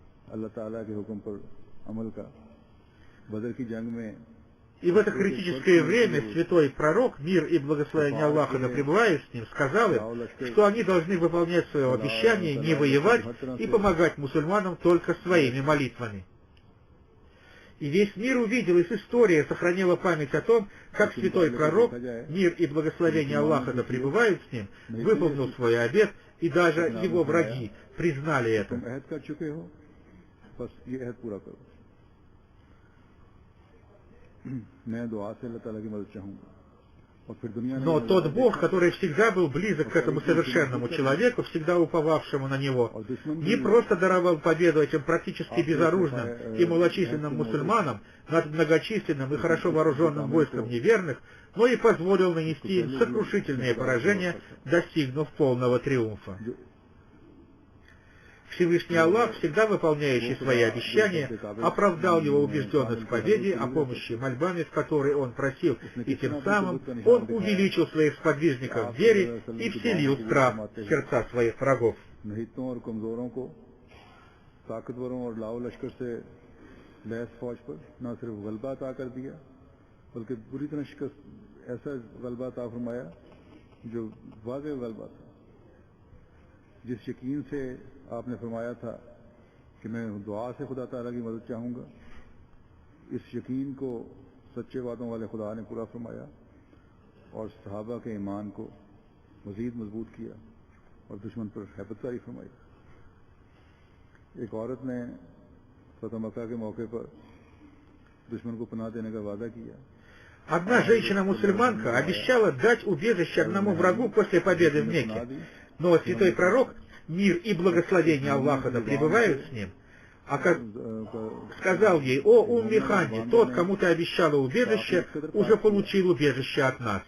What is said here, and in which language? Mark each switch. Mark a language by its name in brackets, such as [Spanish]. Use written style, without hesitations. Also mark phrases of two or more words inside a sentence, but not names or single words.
[Russian] И в это критическое время святой пророк, мир и благословение Аллаха да пребывают с ним, сказал им, что они должны выполнять свое обещание, не воевать и помогать мусульманам только своими молитвами. И весь мир увидел, и история сохранила память о том, как святой пророк, мир и благословение Аллаха да пребывают с ним, выполнил свой обет, и даже его враги признали это. [Urdu] میں دعا سے اللہ تعالیٰ کی مدد چاہوں گا [Russian] Но тот Бог, который всегда был близок к этому совершенному человеку, всегда уповавшему на него, не просто даровал победу этим практически безоружным и малочисленным мусульманам над многочисленным и хорошо вооруженным войском неверных, но и позволил нанести им сокрушительные поражения, достигнув полного триумфа. Всевышний Аллах, всегда выполняющий свои обещания, оправдал его убежденность в победе о помощи мольбами, в которой он просил, и тем самым он увеличил своих сподвижников в вере и вселил страх в сердца своих врагов. [Urdu] جس یقین سے آپ نے فرمایا تھا کہ میں دعا سے خدا تعالیٰ کی مدد چاہوں گا، اس یقین کو سچے وعدوں والے خدا نے پورا فرمایا اور صحابہ کے ایمان کو مزید مضبوط کیا اور دشمن پر ہیبتکاری فرمائی. ایک عورت نے فتح مکہ کے موقع پر دشمن کو پناہ دینے کا وعدہ کیا. [Russian] Одна женщина-мусульманка обещала дать убежище одному врагу после победы в Мекке. Но святой пророк, мир и благословение Аллаха да пребывают с ним, сказал ей: «О Умми Ханди, тот, кому ты обещала убежище, уже получил убежище от нас».